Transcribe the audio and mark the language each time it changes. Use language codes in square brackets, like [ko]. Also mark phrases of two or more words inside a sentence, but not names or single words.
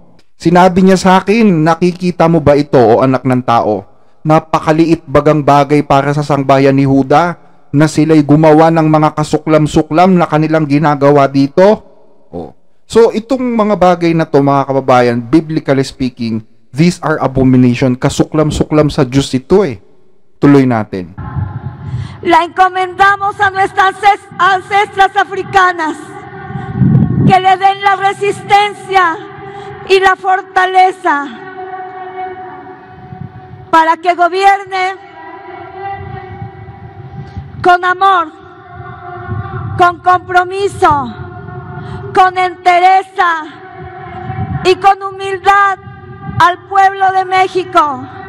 [tl] Sinabi niya sa akin, nakikita mo ba ito o anak ng tao? Napakaliit bagang bagay para sa sangbayan ni Huda na sila'y gumawa ng mga kasuklam-suklam na kanilang ginagawa dito? So itong mga bagay na to mga kababayan, [en] biblically speaking, these are abomination. [tl] Kasuklam-suklam sa Diyos ito Tuloy natin. [es] La encomendamos a nuestras ancestras africanas que le den la resistencia y la fortaleza para que gobierne con amor, con compromiso, con entereza y con humildad al pueblo de México.